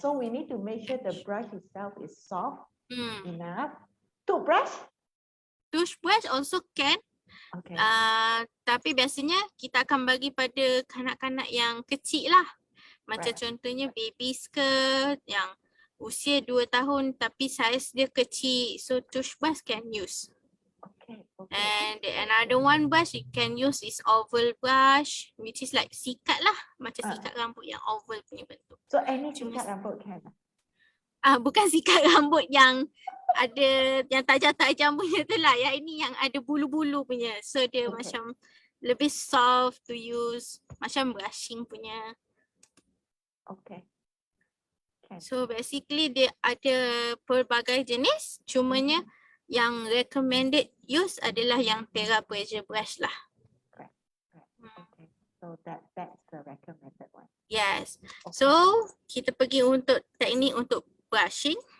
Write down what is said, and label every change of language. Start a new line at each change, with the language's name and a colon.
English: So we need to make sure the brush itself is soft enough. Toothbrush? Toothbrush also can. Okay.
Malay: Tapi biasanya kita akan bagi pada kanak-kanak yang kecil lah. Macam contohnya baby skirt yang usia 2 tahun tapi saiz dia kecil.
English: So toothbrush can use. Okay. And another one brush you can use is oval brush, which is like
Malay: sikat lah. Macam sikat rambut yang oval punya bentuk.
English: So any
Malay: sikat rambut
English: can?
Malay: Bukan sikat rambut yang ada yang tajam-tajam punya tu lah. Yang ini yang ada bulu-bulu punya.
English: So
Malay: dia macam lebih
English: soft to use.
Malay: Macam brushing punya.
English: Okay.
Malay: So basically dia ada pelbagai jenis. Cumanya yang
English: recommended use
Malay: adalah yang Terra Pressure brush lah.
English: Right. Okay. So that's the recommended one. Yes.
Malay: So kita pergi untuk teknik untuk brushing.